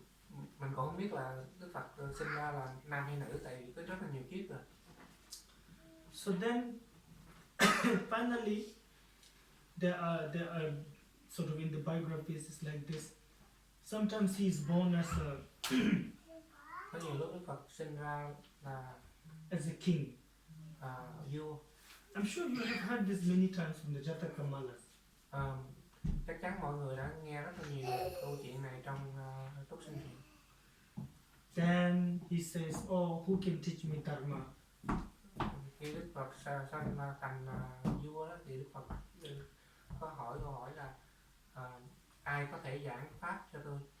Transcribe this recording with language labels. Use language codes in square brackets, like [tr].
[vi] Mình cũng không biết là Đức Phật sinh ra là nam hay nữ, tại vì có rất là nhiều kiếp rồi. [en] So then finally, there are sort of in the biographies it's like this. Sometimes he is born as [vi] Có nhiều lúc Đức Phật sinh ra là [en] a king. [vi] vua. [en] I'm sure you have heard this many times from the Jatakamalas. [vi] Chắc chắn mọi người đã nghe rất là nhiều câu chuyện này trong Túc Sinh Truyện. [en] Then he says, "Oh, who can teach me dharma?" [vi] Khi Đức Phật sanh thành vua đó thì Đức Phật có hỏi câu hỏi là ai có thể giảng pháp cho tôi?